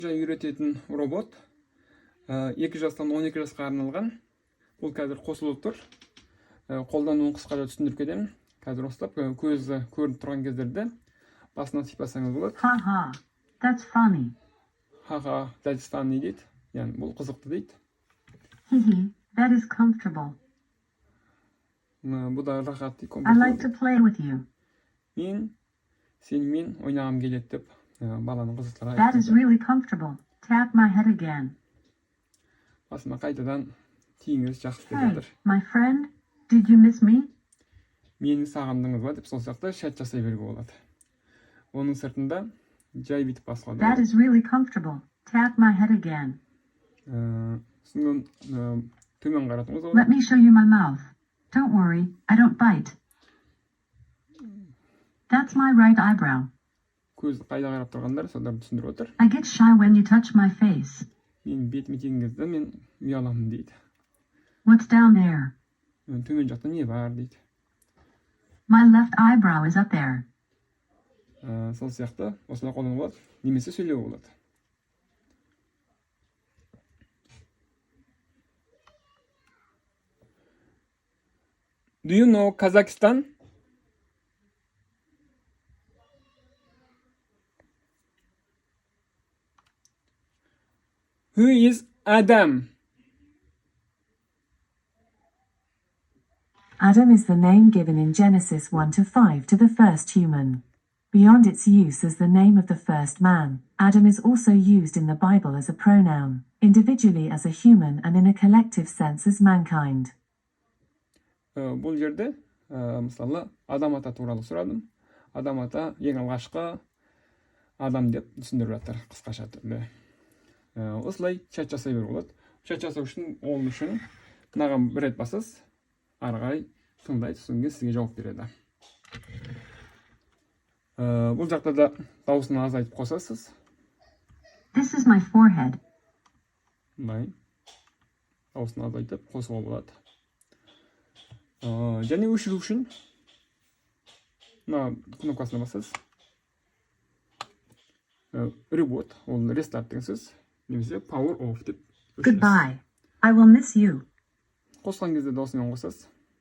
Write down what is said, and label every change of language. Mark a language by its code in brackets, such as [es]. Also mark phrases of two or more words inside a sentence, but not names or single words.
[kk] Жай үйрететін робот 2 жастан 12 жасқа арналған. Бұл қазір қосылып тұр. Қолдануын қысқаша түсіндіріп кетемін. Қазір осылап көзі көрініп тұрған кездерде басынан сипасаңыз болады. [en] Haha, that's funny. Haha, that's funny [kk] дейді. Яғни бұл қызықты дейді. [en] Hihi, that is comfortable. [kk] Бұл да рахат дейді. [en] I like to play with you. [kk] Мен сенімен ойнағым келеді деп баланың қызықтыра [en] That is really comfortable. Tap my head again. [kk] Басыма қайтадан тиіңіз жақсы деп [en] Hey, [kk] жатыр. [en] my friend, did you miss me? [kk] Мені сағындыңыз ба деп сол сияқты шат жасай беруге болады. Оның сыртында жай бүйтіп басқа да [en] That is really comfortable. Tap my head again. [kk] сосын төмен қаратыңыз [en] Let me show you my mouth. Don't worry, I don't bite. That's my right eyebrow. [kk] көзі қайда қарап тұрғандар соларды түсіндіріп отыр. [en] I get shy when you touch my face. [kk] Мен бетіме тиген кезде мен ұяламын дейді. [en] What's down there? [kk] Төмен жақта не бар дейді. [en] My left eyebrow is up there. [kk] Сол сияқты осылай қолдануға болады, немесе сөйлеуге болады. [en] Do you know Kazakhstan? Who is Adam? Adam is the name given in Genesis 1-5 to the first human. Beyond its use as the name of the first man, Adam is also used in the Bible as a pronoun, individually as a human and in a collective sense as mankind. [kk] Бұл жерде, мысалы, Адам ата туралы сұрадым. Адам ата ең алғашқы адам деп түсіндіріп жатыр қысқаша түрде. Осылай чат жасай беруге болады. Чат жасау үшін, оның үшін мынаған бір рет басасыз, ары қарай тыңдайды, содан кейін сізге жауап береді. Бұл жақта да дауысын азайтып қосасыз. [en] This is my forehead. [kk] Дауысын азайтып қосуға болады. Және өшіру үшін мына кнопкасына басасыз. Reboot, ол restart деген сөз. Немесе [en] power off [kk] деп өшіресіз. [en] Goodbye. I will miss you. [kk] Қосқан кезде даусымен қосасыз.